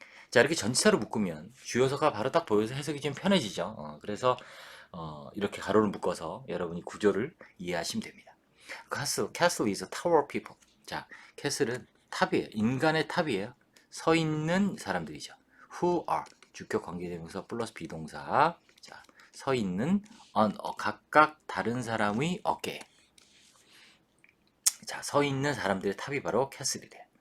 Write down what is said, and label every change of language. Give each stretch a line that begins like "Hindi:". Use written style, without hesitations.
Korean: 자, 이렇게 전치사로 묶으면 주요서가 바로 딱 보여서 해석이 좀 편해지죠. 그래서 이렇게 가로를 묶어서 여러분이 구조를 이해하시면 됩니다.
English: Castle is a tower of people.
Korean: 자, castle은 탑이에요. 인간의 탑이에요. 서 있는 사람들이죠.
English: Who are
Korean: 주격 관계대명사 플러스 비동사. 자, 서 있는 각각 다른 사람의 어깨. 자, 서 있는 사람들의 탑이 바로 castle이래요.